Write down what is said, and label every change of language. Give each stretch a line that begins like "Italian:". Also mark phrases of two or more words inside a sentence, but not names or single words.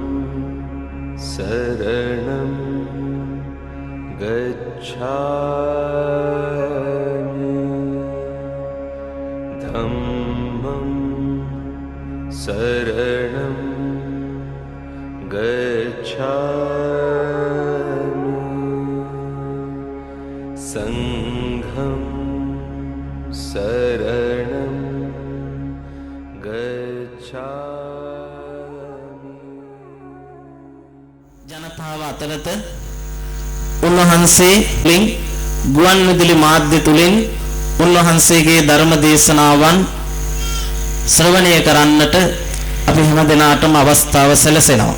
Punjabi: शरणं गच्छामि धम्मं शरणं गच्छामि संघं शरणं गच्छामि
Sinhala: ජනතාව අතරත උන්වහන්සේ ලින් ගුවන් විදුලි මාධ්‍ය තුලින් උන්වහන්සේගේ ධර්ම දේශනාවන් ශ්‍රවණය කරන්නට අපි හැම දිනාටම අවස්ථාව සැලසෙනවා.